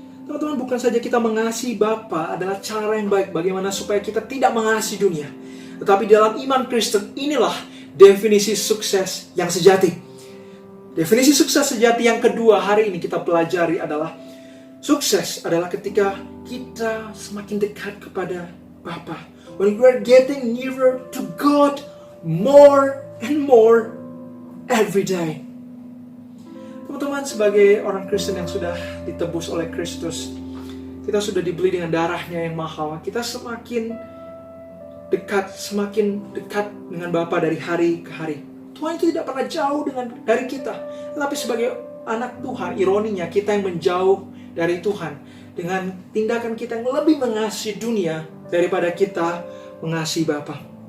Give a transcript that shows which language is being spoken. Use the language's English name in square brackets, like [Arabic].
[Indonesian] Teman-teman, bukan saja kita mengasihi Bapa adalah cara yang baik bagaimana supaya kita tidak mengasihi dunia. Tetapi dalam iman Kristen inilah definisi sukses yang sejati. Definisi sukses sejati yang kedua hari ini kita pelajari adalah sukses adalah ketika kita semakin dekat kepada Bapa. [English] When we are getting nearer to God more and more every day. [Indonesian] Teman-teman, sebagai orang Kristen yang sudah ditebus oleh Kristus, kita sudah dibeli dengan darahnya yang mahal. Kita semakin dekat dengan Bapa dari hari ke hari. Tuhan itu tidak pernah jauh dari kita. Tetapi sebagai anak Tuhan, ironinya kita yang menjauh dari Tuhan dengan tindakan kita yang lebih mengasihi dunia daripada kita mengasihi Bapa.